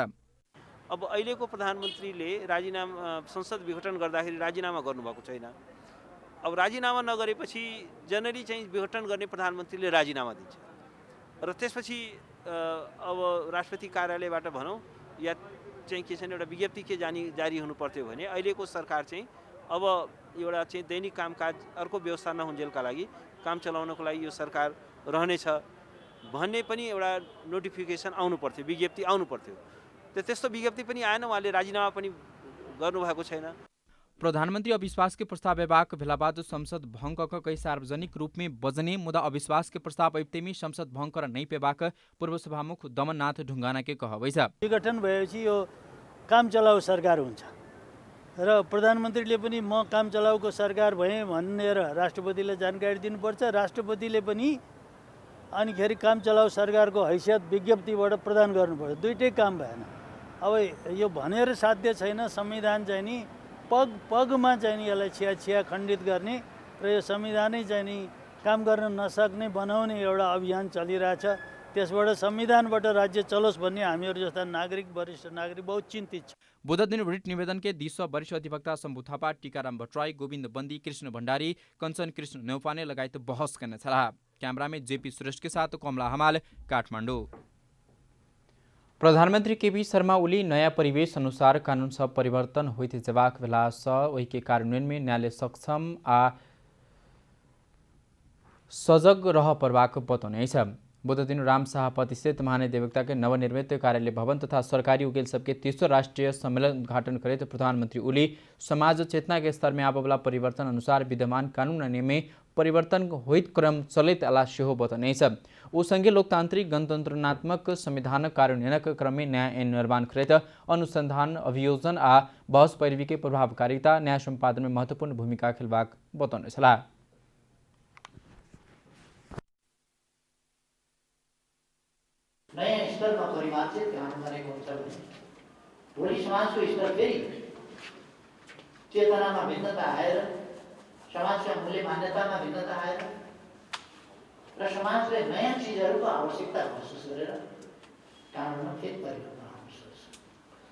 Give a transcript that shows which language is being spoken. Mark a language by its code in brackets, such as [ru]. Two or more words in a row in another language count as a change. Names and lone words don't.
[ne] अब अहिलेको प्रधानमन्त्रीले राजीनामा संसद विघटन गर्दाखेरि राजीनामा गर्नुभएको छैन। अब राजीनामा नगरेपछि जनरली चाहिँ विघटन गर्ने प्रधानमन्त्रीले राजीनामा दिन्छ र त्यसपछि अब राष्ट्रपति कार्यालयबाट भनौँ या चाहिँ के छैन एउटा विज्ञप्ति के जारी हुनु पर्थ्यो भने अहिलेको सरकार चाहिँ अब एउटा चाहिँ दैनिक कामकाज अर्को व्यवस्था नहुन्जेलका लागि काम चलाउनको लागि यो सरकार रहनेछ भन्ने पनि एउटा नोटिफिकेसन आउनु पर्थ्यो, विज्ञप्ति आउनु पर्थ्यो। त्यस्तो विज्ञप्ति पनि आएन, उहाँले राजीनामा पनि गर्नुभएको छैन। [mai] प्रधानमंत्री अविश्वास के प्रस्ताव व्यवहार भेला बाद संसद भंग क कई सार्वजनिक रूप में बजने मुदा अविश्वास के प्रस्ताव अबते में संसद भंग कर नहीं पेबाक पूर्व सभामुख दमननाथ ढुंगाना के कहबै छ। [ne] विघटन भएपछि यो काम चलाउ सरकार हुन्छ र प्रधानमन्त्रीले पनि म काम चलाउको सरकार भएँ भनेर राष्ट्रपतिले जानकारी दिनुपर्छ। राष्ट्रपतिले पनि अनिखेरि काम चलाउ सरकारको हैसियत विज्ञप्तिबाट प्रदान गर्नुपर्छ। दुईटै काम भएन। अब यो भनेर साध्य छैन। संविधान चाहिँ नि पगमा चाहिँ नि यसलाई छिया खण्डित गर्ने र यो संविधानै चाहिँ नि काम गर्न नसक्ने बनाउने एउटा अभियान चलिरहेछ। त्यसबाट संविधानबाट राज्य चलोस् भन्ने हामीहरू जस्ता नागरिक वरिष्ठ नागरिक बहुत चिन्तित छ। [mai] बुध दिन रिट निवेदन के 10 वरिष्ठ अधिवक्ता शम्भु थापा, टीकाराम भट्टराई, गोविन्द बन्दी, कृष्ण भण्डारी, कंचन कृष्ण न्यौपाने लगायत बहस करने छला। कैमरा में जेपी सुरेश के साथ कमला हमाल, काठमाडौँ। प्रधानमंत्री केपी शर्मा ओली नया परिवेश अनुसार कानून सब परिवर्तन होते जबाक भेला वही के कार्यान्वयन में न्यायालय सक्षम आ सजग रह परबाक बतौने छ। बुध दिन राम शाहपति स्थित महानिदेवकता के नवनिर्मित कार्यालय भवन तथा सरकारी उकेल सबके 30वां राष्ट्रीय सम्मेलन उद्घाटन करते प्रधानमंत्री ओली समाज चेतना के स्तर में आबवला परिवर्तन अनुसार विद्यमान कानून में परिवर्तन होइत क्रम चलित अला सेहो बतौने छ। ओ संघीय लोकतांत्रिक गणतंत्रनात्मक संविधान कार्यान्वयनक क्रम में न्याय ऐन निर्माण करते अनुसंधान अभियोजन आ बहस पैरवी के प्रभावकारिता न्याय संपादन में महत्वपूर्ण भूमिका खेलबाक बतौने छला। [ne] नयाँ स्तरमा परिमार्जित ध्यान गरेको हुन्छ भने भोलि समाजको स्तर फेरि चेतनामा भिन्नता आएर समाजका मूल्य मान्यतामा भिन्नता आएर र समाजले नयाँ चिजहरूको आवश्यकता महसुस गरेर कानुनमा फेरि परिवर्तन आउन सक्छ।